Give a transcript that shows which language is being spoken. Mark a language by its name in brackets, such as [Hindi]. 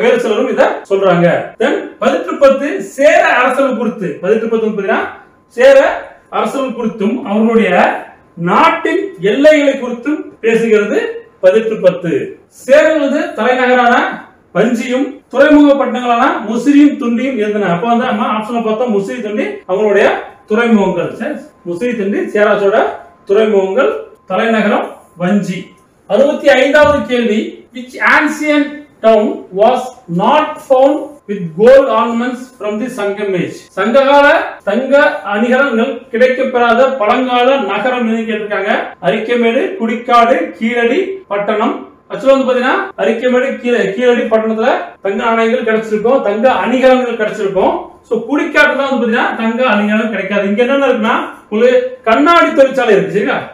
[Tamil] வேறு சிலரும் இத சொல்றாங்க. 1810 சேர அரசர்கள் குறித்து, 1810 சேர அரசர்கள் குறித்தும் அவர்களுடைய நாட்டின் எல்லைகளை குறித்தும் பேசுகிறது 1810. சேரர்களது தலைநகரான வஞ்சியும் துறைமுக பட்டணங்களான முசிறியும் துண்டியும் இருந்தன. அப்ப வந்து நம்ம ஆப்ஷன்ல பார்த்தோம் முசிறி துண்டி அவங்களுடைய துறைமுகங்கள். முசிறி துண்டி சேராசோட துறைமுகங்கள், தலைநகரம் வஞ்சி. 65வது கேள்வி, [English] which ancient town was not found with gold ornaments from the Sangam age? [Tamil] சங்ககால தங்க அணிகலன்கள் கிடைக்கப்பெறாத பழங்கால நகரம் எது கேட்டிருக்காங்க? அரிக்கமேடு, குடிக்காடு, கீழடி, பட்டணம். ஆக்சுவலா வந்து பாத்தீங்கன்னா அரிக்கமேடு, கீழடி பட்டணத்துல தங்க நாணயங்கள் கிடைச்சிருக்கும், தங்க அணிகலன்கள் கிடைச்சிருக்கும். சோ குடிக்காட்டுல வந்து பாத்தீங்கன்னா தங்க அணிகலன் கிடைக்காது. இங்க என்ன இருக்குன்னா ஒரு கண்ணாடி தொழிற்சாலை இருக்கு சரிங்களா.